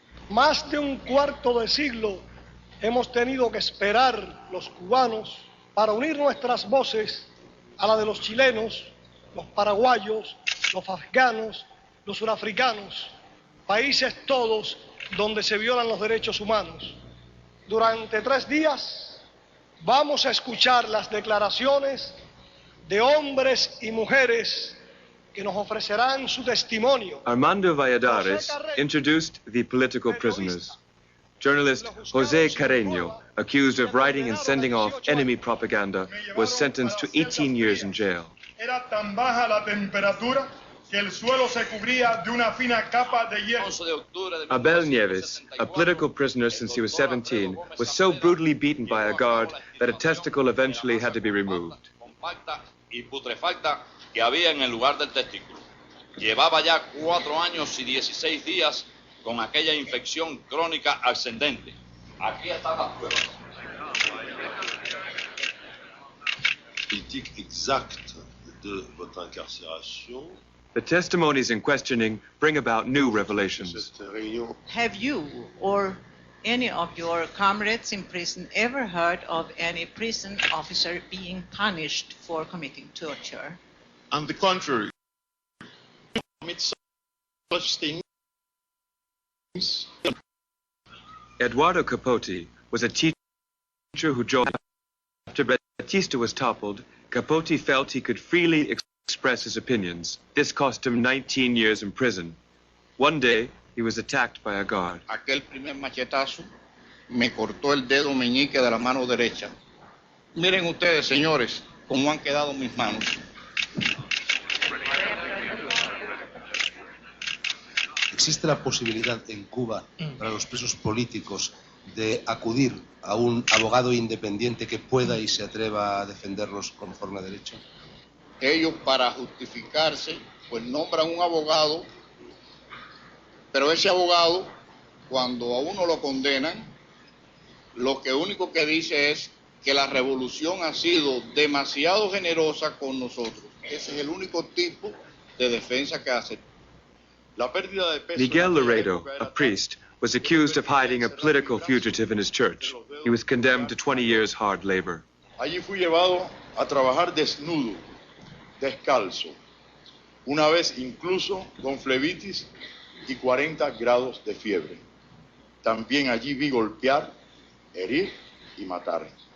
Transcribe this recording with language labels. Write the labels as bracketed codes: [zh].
[es] Más de un cuarto de siglo hemos tenido que esperar los cubanos para unir nuestras voces a la de los chilenos, los paraguayos, los afganos, los surafricanos, países todos donde se violan los derechos humanos. Durante 3 días vamos a escuchar las declaraciones de hombres y mujeres que nos ofrecerán su testimonio. [en] Armando Valladares introduced the political prisoners. Journalist José Carreño, accused of writing and sending off enemy propaganda, was sentenced to 18 years in jail. [es] Era tan baja la temperatura que el suelo se cubría de una fina capa de hielo. [en] Abel Nieves, a political prisoner since he was 17, was so brutally beaten by a guard that a testicle eventually had to be removed. [es] Compacta y putrefacta que había en el lugar del testículo. Llevaba ya 4 años y 16 días con aquella infección crónica ascendente. Aquí están las pruebas. [fr] Politique exacte de votre incarcération. [en] The testimonies in questioning bring about new revelations. Have you or any of your comrades in prison ever heard of any prison officer being punished for committing torture? On the contrary, such things. Eduardo Capote was a teacher who joined. After Batista was toppled, Capote felt he could freely express his opinions. This cost him 19 years in prison. One day, he was attacked by a guard. [es] Aquel primer machetazo me cortó el dedo meñique de la mano derecha. Miren ustedes, señores, cómo han quedado mis manos. ¿Existe la posibilidad en Cuba para los presos políticos de acudir a un abogado independiente que pueda y se atreva a defenderlos conforme a derecho? Ellos, para justificarse, pues nombran un abogado, pero ese abogado, cuando a uno lo condenan, lo que único que dice es que la revolución ha sido demasiado generosa con nosotros. Ese es el único tipo de defensa que hace. [en] Miguel Laredo, a priest, was accused of hiding a political fugitive in his church. He was condemned to 20 years hard labor. [es] Allí fui llevado a trabajar desnudo, descalzo, una vez incluso con flebitis y 40 grados de fiebre. También allí vi golpear, herir y matar.